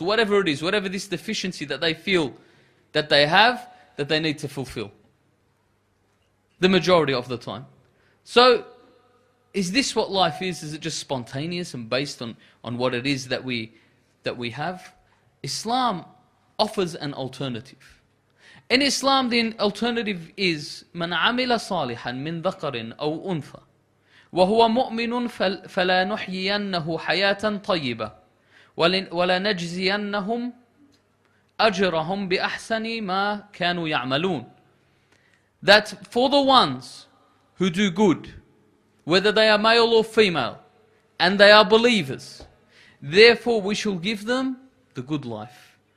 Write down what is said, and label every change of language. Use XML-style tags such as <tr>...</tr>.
<en>Whatever it is, whatever this deficiency that they feel that they have, that they need to fulfill. The majority of the time. So, is this what life is? Is it just spontaneous and based on what it is that we have? Islam offers an alternative. In Islam, the alternative is</en> <ar>من عمل صالحا من ذكر أو أنثى وهو مؤمن فلا نحيينه حياة طيبة ولا نجزينهم أجرهم بأحسن ما كانوا يعملون.</ar> <en>That for the ones who do good, whether they are male or female, and they are believers, therefore we shall give them the good life.</en>